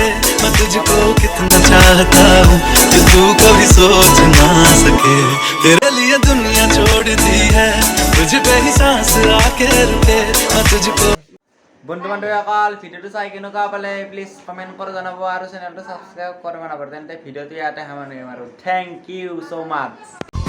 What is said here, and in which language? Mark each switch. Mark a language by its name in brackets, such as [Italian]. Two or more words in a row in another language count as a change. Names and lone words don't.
[Hindi] मैं तुझको कितना चाहता हूँ कि तू कभी सोच ना सके। तेरे लिए दुनिया छोड़ दी है, तुझ पे ही सांस आके रुके। मैं तुझको [Assamese] বন্ধু বান্ধৱীসকল ভিডিঅ'টো চাই কেনেকুৱা পালে [English] please comment [Assamese] কৰি জনাব আৰু চেনেলটো ছাবস্ক্ৰাইব কৰিব নাপাহৰিব। তেন্তে ভিডিঅ'টো ইয়াতে সামৰণি মাৰোঁ। [English] thank you so much.